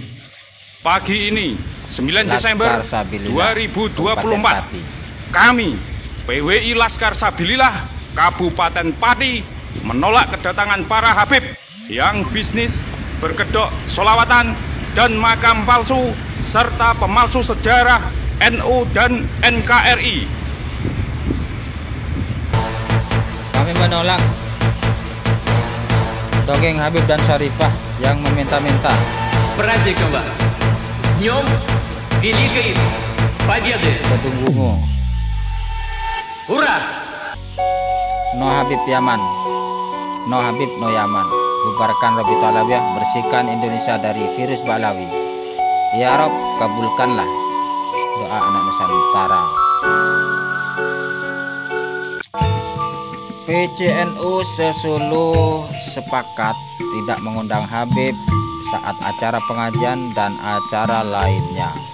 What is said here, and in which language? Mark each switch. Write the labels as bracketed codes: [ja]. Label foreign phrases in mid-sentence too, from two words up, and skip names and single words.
[id] Pagi ini 9 Desember 2024 kami PWI Laskar Sabilillah Kabupaten Pati menolak kedatangan para habib yang bisnis berkedok sholawatan dan makam palsu serta pemalsu sejarah NU dan NKRI. Kami menolak dongeng Habib dan Syarifah yang meminta-minta. [ru] С праздником вас! С днем Великой Победы! [id] Kedunggungu. [ru] Ура! [en] No Habib Yaman, no Habib no Yaman. [id] Bubarkan Rabita Alawiyah, bersihkan Indonesia dari virus Ba'alawi. [ar] Ya Rob, [id] kabulkanlah doa anak Nusantara. PCNU sesuluh sepakat tidak mengundang Habib saat acara pengajian dan acara lainnya.